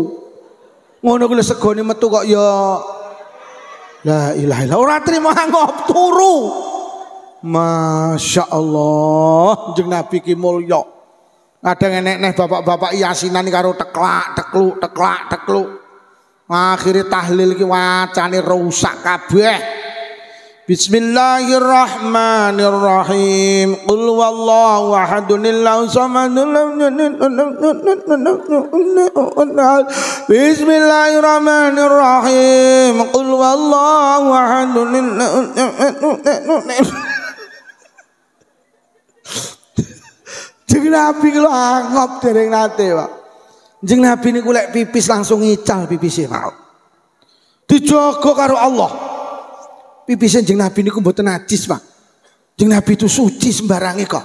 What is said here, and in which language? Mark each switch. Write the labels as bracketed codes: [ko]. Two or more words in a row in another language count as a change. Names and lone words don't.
[jv] Ngono ku lho segone metu kok ya [ar] لا إله إلا الله. [jv] Ora trimo angop, turu. [ar] ما شاء الله, [jv] Kanjeng Nabi ki mulya. Kadang enek bapak-bapak yasinan karo teklak tekluk. Akhire tahlil ki wacane rusak kabeh. [ar] بسم الله الرحمن الرحيم. قل هو الله أحد الله الصمد لم يلد ولم يولد. بسم الله الرحمن الرحيم. قل هو الله أحد [jv] Kanjeng Nabi ku angop dereng nate, Pak. Kanjeng Nabi niku lek pipis langsung ngical pipise, Pak. Dijaga karo Allah. Pipis Kanjeng Nabi niku mboten najis, Pak. Kanjeng Nabi itu suci sembarange kok.